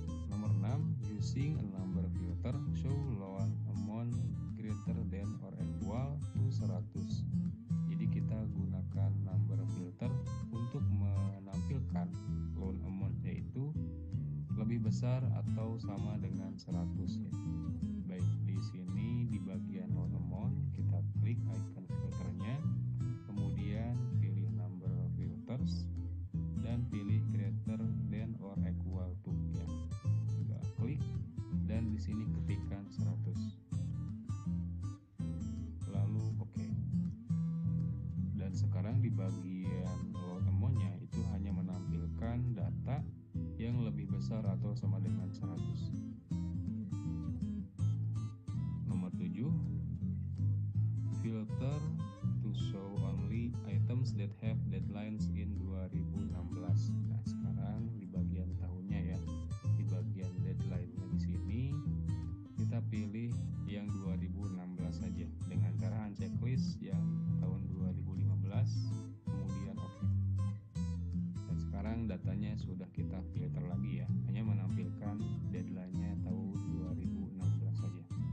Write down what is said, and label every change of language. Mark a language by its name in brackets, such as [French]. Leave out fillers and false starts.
[English] Nomor 6, using a number filter, show loan amount greater than or equal to 100. [Indonesian] Jadi kita gunakan number filter untuk menampilkan loan amount, yaitu lebih besar atau sama dengan 100, ya. Baik, di sini di bagian loan amount kita klik icon filternya, kemudian pilih number filters dan pilih greater than or equal to, ya. Tinggal klik dan di sini ketikkan 100. Lalu oke. Dan sekarang di bagian loan amount-nya itu hanya menampilkan data yang lebih besar atau sama dengan 100. [English] Nomor 7, filter to show only items that have deadlines in 2016. [Indonesian] Nah, sekarang di bagian tahunnya, ya. Di bagian deadline-nya di sini kita pilih yang 2016 saja dengan cara unchecklist yang tahun 2015, kemudian oke. Dan sekarang datanya sudah kita filter lagi, ya, hanya menampilkan deadline-nya tahun 2016 saja.